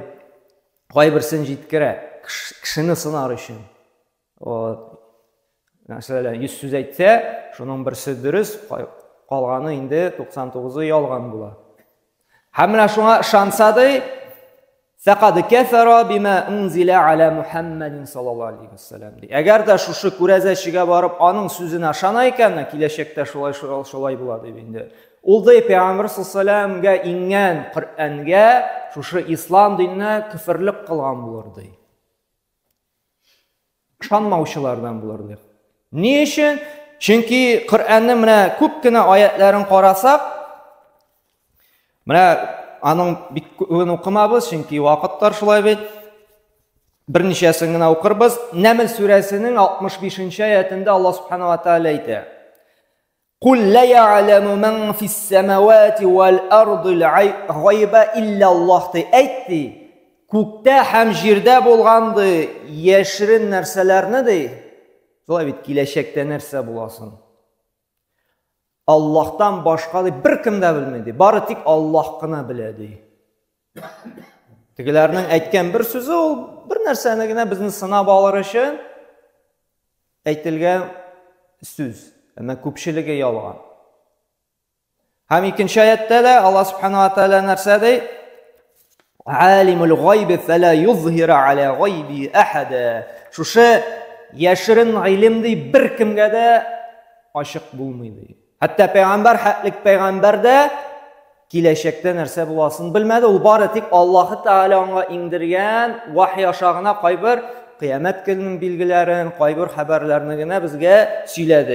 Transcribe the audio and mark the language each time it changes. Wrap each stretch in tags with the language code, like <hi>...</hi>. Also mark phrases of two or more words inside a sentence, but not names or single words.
<tt>Кайберсен җиткерә, кешене сынар өчен. Мәсәлән, 100 сүз әйтсә, шуның берсе дөрес, калганы инде 99-ы ялган була. Һәм менә шуңа ышанса ди,</tt> <ar>فقد كفر بما أنزل على محمد صلى الله عليه وسلم.</ar> <tt>Әгәр дә шушы күрәзәчегә барып, аның сүзенә ышана икән, киләчәктә шулай була дип инде. Ул да Пәйгамбәр</tt> <ar>صلى الله عليه وسلم</ar> <tt>ингән Коръәнгә, шушы ислам диненә күфрлек кылган булыр ди. Ышанмаучылардан булыр ди. Ни өчен? Чөнки Коръәннең менә күп кенә аятларын карасак, менә аның бик күпен укымабыз, чөнки вакыттар шулай бит. Берничәсен генә укырбыз. Нәмл сүрәсенең 65-нче аятында</tt> <ar>الله سبحانه وتعالى</ar> <tt>әйтә:</tt> <ar>"قل لا يعلم من في السماوات والأرض الغيب إلا الله" әйтти.</ar> <tt>Күктә һәм җирдә булганды яшерен нәрсәләрне ди. Шулай бит, киләчәктә нәрсә буласын. Аллаһтан башка бер кем дә белмәде. Бары тик Аллаһ кына белә ди. Тегеләрнең әйткән бер сүзе, ул бер нәрсәне генә безне сынап алыр өчен әйтелгән сүз. Әмма күпчелеге ялган. Һәм икенче аятта да</tt> <ar>الله سبحانه وتعالى</ar> <tt>нәрсә ди?</tt> <ar>عالم الغيب فلا يظهر على غيبه أحدا.</ar> <tt>Шушы яшерен гыйлем ди бер кемгә дә ачык булмый ди. Хәтта Пәйгамбәр, хәтлек Пәйгамбәр дә киләчәктә нәрсә буласын белмәде. Ул бары тик Аллаһ Тәгалә аңа иңдергән вахй ашагына кайбер кыямәт көненең билгеләрен, кайбер хәбәрләрне генә безгә сөйләде.</tt>